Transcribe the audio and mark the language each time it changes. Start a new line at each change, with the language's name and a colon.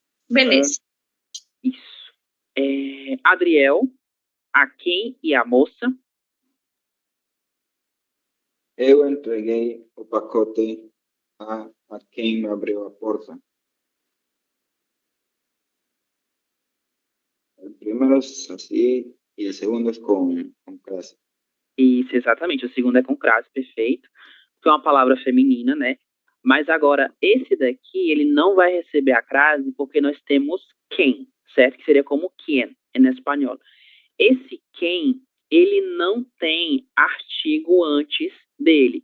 Portuguese: Beleza. Isso. Adriel, a quem e a moça? Eu entreguei o pacote a quem me abriu a porta.
Spanish: El primero es así y el segundo es con crase.
Portuguese: Isso, exatamente. O segundo é com crase, perfeito. Que é uma palavra feminina, né? Mas agora, esse daqui, ele não vai receber a crase porque nós temos quem, certo? Que seria como quien, em espanhol. Esse quem, ele não tem artigo antes dele.